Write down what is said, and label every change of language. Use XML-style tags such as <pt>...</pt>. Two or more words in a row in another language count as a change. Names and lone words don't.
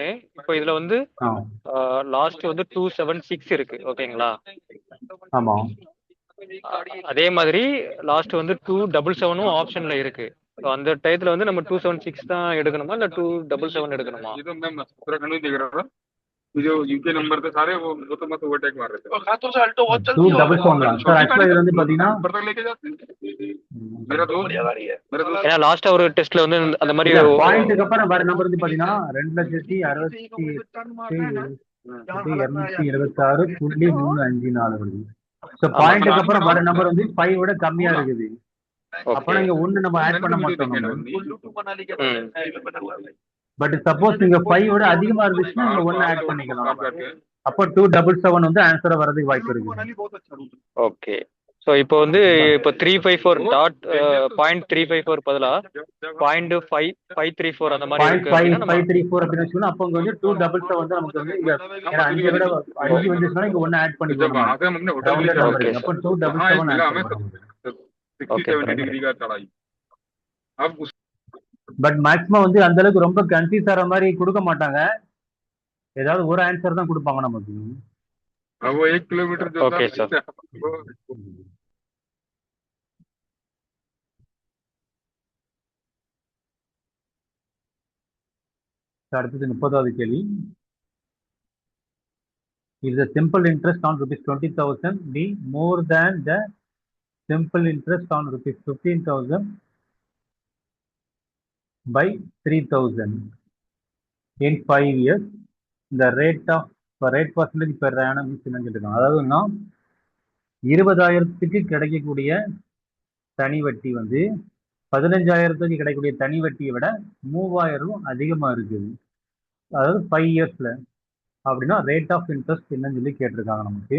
<ta>இப்போ இதுல வந்து லாஸ்ட் வந்து 276 இருக்கு, ஓகேங்களா? ஆமாம். அதே மாதிரி லாஸ்ட் வந்து 277 ஆப்ஷன்ல இருக்கு. அந்த டயத்துல வந்து நம்ம 276 தான் எடுக்கணுமா இல்ல 277 எடுக்கணுமா?</ta> <hi>जो यूके नंबर थे सारे वो तो मत ओवरटेक मार रहे थे। और खासतौर से अल्टो बहुत चलती है</hi> <ta>277 தான் சார் ஆக்சுவலா இது வந்து பாத்தீங்கன்னா</ta> <hi>नंबर तक लेके जाते हैं। मेरा दोस्त बढ़िया गाड़ी है मेरा दोस्त</hi> <ta>ஏன்னா லாஸ்டா ஒரு டெஸ்ட்ல வந்து அந்த மாதிரி பாயிண்ட்டுக்கு அப்புறம் வர நம்பர் வந்து பாத்தீங்கன்னா 2,68,276.354 வருது. ஸோ பாயிண்ட்டுக்கு அப்புறம் வர நம்பர் வந்து 5 விட கம்மியா இருக்குது. அப்ப இங்க ஒண்ணு நம்ம ஆட் பண்ண மாட்டோம் நம்ம.</ta> <hi>कुल्लू टू मनाली के हाईवे बना हुआ है।</hi> <en>but suppose</en> <ta>நீங்க 5 விட அதிகமா இருந்துச்சுன்னா நீங்க ஒன்னு ஆட் பண்ணிக்கலாம். அப்போ 277 வந்து ஆன்சரா வரதுக்கு வாய்ப்பு இருக்கு.</ta> <hi>मनाली बहुत अच्छा रूट है।</hi> <ta>ஓகே. ஸோ இப்போ வந்து இப்போ 354 டாட் 0.354 பதிலா 0.534 அந்த மாதிரி இருக்கு அப்படின்னா நம்ம 0.534 அப்படின்னு வச்சுக்கணும். அப்போ இங்க வந்து 277 வந்து நமக்கு வந்து இங்க 5 விட 5 வந்துச்சுன்னா இங்க ஒன்னு ஆட் பண்ணிக்கலாம்.</ta> <hi>जब आगे हमने होटल</hi> <en>Okay,</en> <hi>लिया</hi> <ta>அப்போ</ta> <en>sir.</en> <ta>277</ta> <hi>मिला</hi> <ta>ஆன்சர்</ta> <hi>हमें</hi> <ta>வரும்.</ta> <hi>60-70 डिग्री का चढ़ाई। अब उस</hi> <en>but maximum</en> <ta>வந்து அந்த அளவுக்கு ரொம்ப கன்ஃபியூஸ் ஆகிற மாதிரி கொடுக்க மாட்டாங்க. ஏதாவது ஒரு ஆன்சர் தான் கொடுப்பாங்க நமக்கு.</ta> <hi>अब वो 1 किलोमीटर जो</hi> <en>Okay,</en> <hi>था</hi> <en>sir.</en> <hi>वो</hi> <ta>அடுத்தது 30வது கேள்வி.</ta> <en>If the simple interest on rupees 20,000 be more than the simple interest on rupees 15,000 by 3,000 in 5 years, the rate percentage per annum is</en> <ta>என்னன்னு கேட்டிருக்காங்க. அதாவது நான் 20,000க்கு கிடைக்கக்கூடிய தனி வட்டி வந்து 15,000க்கு கிடைக்கக்கூடிய தனி வட்டியை விட 3,000 அதிகமா இருக்குது. அதாவது 5 இயர்ஸ்ல அப்படின்னா</ta> <en>rate of interest</en> <ta>என்னன்னு சொல்லி கேட்டிருக்காங்க நமக்கு.</ta>